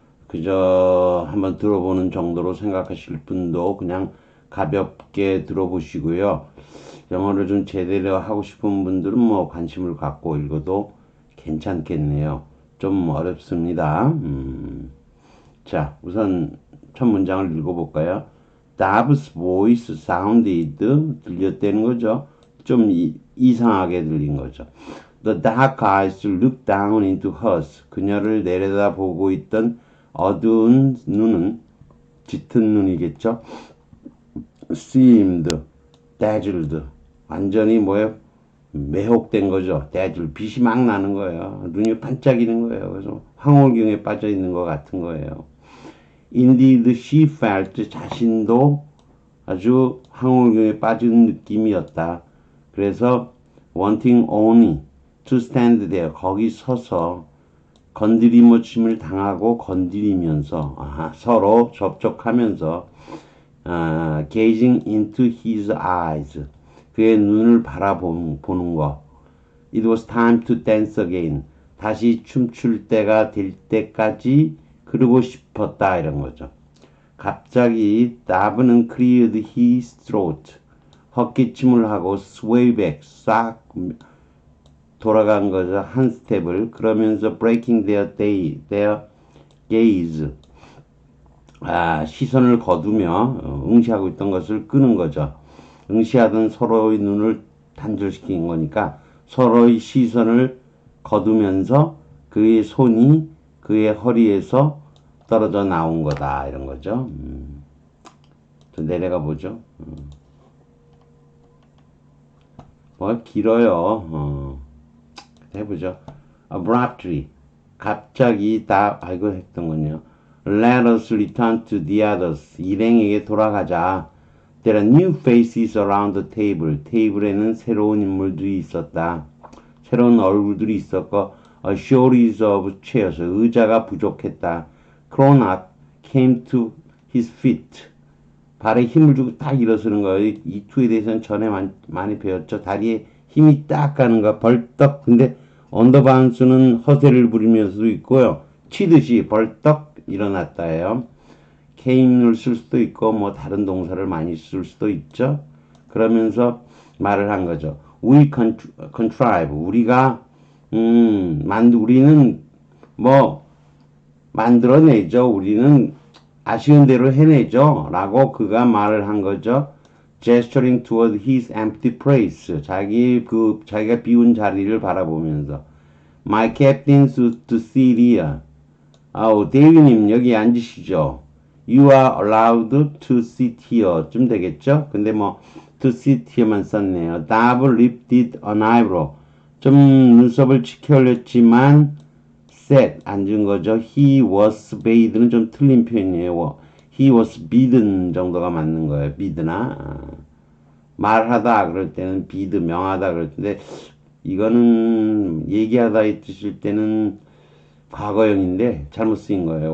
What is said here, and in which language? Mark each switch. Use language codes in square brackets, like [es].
[ko] 그저 한번 들어보는 정도로 생각하실 분도 그냥 가볍게 들어보시고요. 영어를 좀 제대로 하고 싶은 분들은 뭐 관심을 갖고 읽어도 괜찮겠네요. 좀 어렵습니다. 자, 우선 첫 문장을 읽어볼까요? [en] Dave's voice sounded [ko] 들렸다는 거죠. 좀 이상하게 들린 거죠. [en] The dark eyes looked down into hers. [ko] 그녀를 내려다보고 있던 어두운 눈은 짙은 눈이겠죠. [en] Seemed dazzled. [ko] 완전히 뭐예요? 매혹된 거죠. dazzled. 빛이 막 나는 거예요. 눈이 반짝이는 거예요. 그래서 황홀경에 빠져 있는 것 같은 거예요. [en] Indeed, she felt [ko] 자신도 아주 황홀경에 빠진 느낌이었다. 그래서 [en] wanting only to stand there [ko] 거기 서서 건드림을 당하고 건드리면서 서로 접촉하면서 [en] gazing into his eyes [ko] 그의 눈을 바라보는 거. [en] It was time to dance again. [ko] 다시 춤출 때가 될 때까지 그러고 싶었다 이런 거죠. 갑자기 다브는 [en] cleared his throat. [ko] 헛기침을 하고 sway back 싹 돌아간 거죠. 한 스텝을. 그러면서 [en] breaking their gaze. [ko] 시선을 거두며 응시하고 있던 것을 끄는 거죠. 응시하던 서로의 눈을 단절시킨 거니까 서로의 시선을 거두면서 그의 손이 그의 허리에서 떨어져 나온 거다 이런 거죠. 좀 내려가 보죠. 뭐 길어요. 해보죠. Abruptly 갑자기 다 알고 했던 건요. [en] Let us return to the others. [ko] 일행에게 돌아가자. [en] There are new faces around the table. [ko] 테이블에는 새로운 인물들이 있었다. 새로운 얼굴들이 있었고 [en] A shortage of chairs. [ko] 의자가 부족했다. [en] Cronach came to his feet. [ko] 발에 힘을 주고 딱 일어서는 거예요. 이 투에 대해서는 전에 많이 배웠죠. 다리에 힘이 딱 가는 거. 벌떡. 근데 언더바운스는 허세를 부리면서도 있고요. 치듯이 벌떡 일어났다예요. came을 쓸 수도 있고 뭐 다른 동사를 많이 쓸 수도 있죠. 그러면서 말을 한 거죠. [en] We contrive. [ko] 우리가 우리는 뭐 만들어내죠. 우리는 아쉬운 대로 해내죠. 라고 그가 말을 한 거죠. [en] Gesturing toward his empty place. [ko] 자기가 비운 자리를 바라보면서 [en] My captain to sit here. [ko] 데이비님 여기 앉으시죠. [en] You are allowed to sit here. [ko] 좀 되겠죠? 근데 뭐 [en] to sit here [ko] 만 썼네요. [en] Dave lifted an eyebrow. [ko] 좀 눈썹을 치켜 올렸지만 sat 앉은 거죠. [en] He was bath는 [ko] 좀 틀린 표현이에요. [en] He was bidden [ko] 정도가 맞는 거예요. bid나 말하다 그럴 때는 bid 명하다 그럴 텐데 이거는 얘기하다 뜻일 때는 과거형인데 잘못 쓰인 거예요.